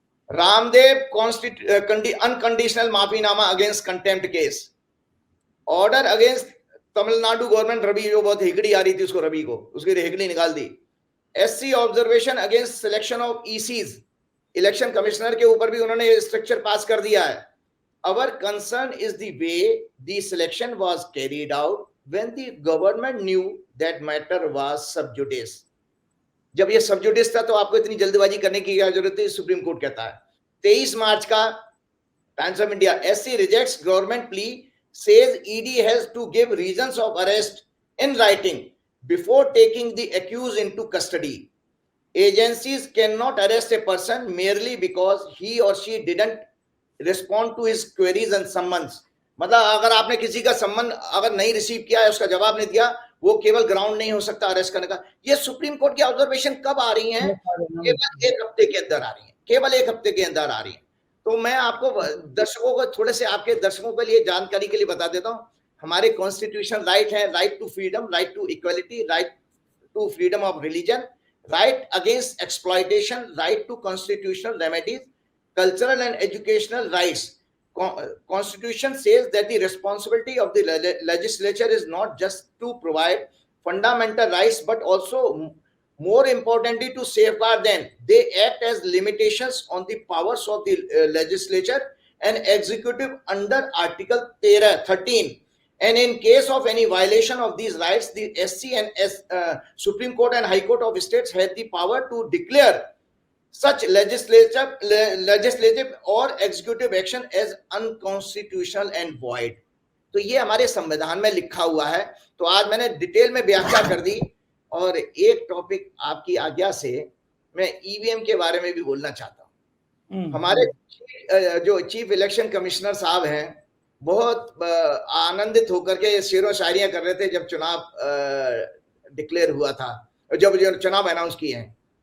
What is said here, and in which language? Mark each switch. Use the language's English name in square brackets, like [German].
[Hindi] Ramdev unconditional माफीनामा against contempt case, order against Tamil Nadu government, Ravi जो बहुत हिगड़ी आ रही थी उसको, रवि को उसकी हिगड़ी निकाल दी। [English] SC observation against selection of ECs, [Hindi] election commissioner के ऊपर भी उन्होंने स्ट्रक्चर पास कर दिया है। [English] Our concern is the way the selection was carried out when the government knew that matter was sub judice। [Hindi] जब ये सब जुडिस था तो आपको इतनी जल्दबाजी करने की क्या जरूरत है, सुप्रीम कोर्ट कहता है। 23 मार्च का times of India, [English] SC rejects government plea, says ED has to give reasons of arrest in writing before taking the accuse into custody. Agencies can not arrest a person merely because he or she didn't respond to his queries and summons। [Hindi] मतलब अगर आपने किसी का सम्मन अगर नहीं receive किया है, उसका जवाब नहीं दिया, वो केवल ग्राउंड नहीं हो सकता अरेस्ट करने का। ये सुप्रीम कोर्ट की ऑब्जर्वेशन कब आ रही है? केवल एक हफ्ते के अंदर आ रही है, केवल एक हफ्ते के अंदर आ रही है। तो मैं आपको दर्शकों को थोड़े से, आपके दर्शकों के लिए जानकारी के लिए बता देता हूँ। [English] हमारे constitutional right है, right to freedom, right to equality, right to freedom of religion, right against exploitation, right to constitutional remedies, cultural and educational rights। Constitution says that the responsibility of the legislature is not just to provide fundamental rights but also, more importantly, to safeguard them। They act as limitations on the powers of the legislature and executive under Article 13। And in case of any violation of these rights, the SC and Supreme Court and High Court of States have the power to declare such legislative or executive action as unconstitutional and void। [Hindi] तो ये हमारे संविधान में लिखा हुआ है। तो आज मैंने डिटेल में व्याख्या कर दी, और एक टॉपिक आपकी आज्ञा से मैं EVM के बारे में भी बोलना चाहता हूँ। हमारे जो चीफ इलेक्शन कमिश्नर साहब हैं, बहुत आनंदित होकर के शेरों शायरियां कर रहे थे जब चुनाव डिक्लेयर हुआ था, जब चुनाव अनाउंस किए हैं।